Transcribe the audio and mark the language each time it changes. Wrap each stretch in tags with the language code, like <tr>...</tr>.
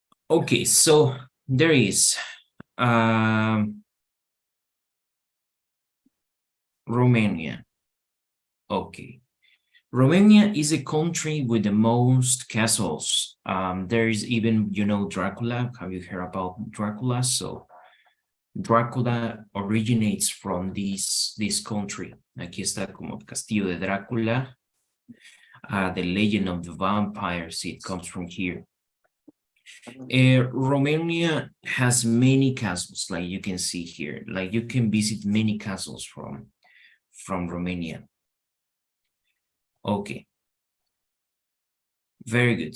<en>Okay, so there is Romania. Okay. Romania is a country with the most castles. There is even, Dracula. Have you heard about Dracula? So Dracula originates from this country.</en> <es>Aquí está como el Castillo de Drácula.</es> <en>The Legend of the Vampires, it comes from here. Romania has many castles, like you can see here. Like you can visit many castles from Romania. Okay. Very good.</en>